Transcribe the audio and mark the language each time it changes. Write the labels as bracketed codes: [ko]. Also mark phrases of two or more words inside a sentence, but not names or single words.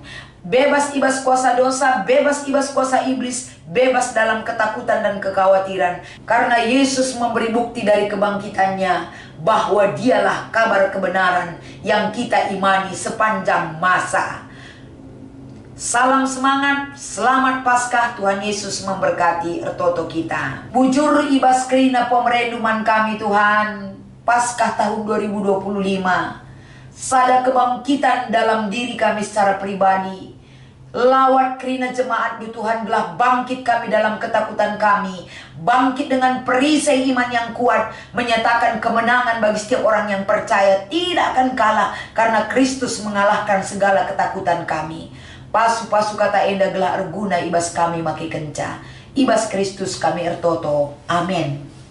[btx] Bebas ibas kuasa dosa, bebas ibas kuasa iblis, [id] bebas dalam ketakutan dan kekhawatiran. Karena Yesus memberi bukti dari kebangkitannya bahwa dialah kabar kebenaran yang kita imani sepanjang masa. Salam semangat, selamat Paskah, Tuhan Yesus memberkati ertoto kita. [btx] Bujur ibas kerina pemerenduman kami Tuhan, Paskah tahun 2025. [id] Sada kebangkitan dalam diri kami secara pribadi. [btx] Lawat kerina jemaat di Tuhan gelah bangkit kami [id] dalam ketakutan kami. Bangkit dengan perisai iman yang kuat. Menyatakan kemenangan bagi setiap orang yang percaya tidak akan kalah. Karena Kristus mengalahkan segala ketakutan kami. [btx] Pasu-pasu kata enda gelah arguna ibas kami maki kenca. Ibas Kristus kami ertoto. Amin.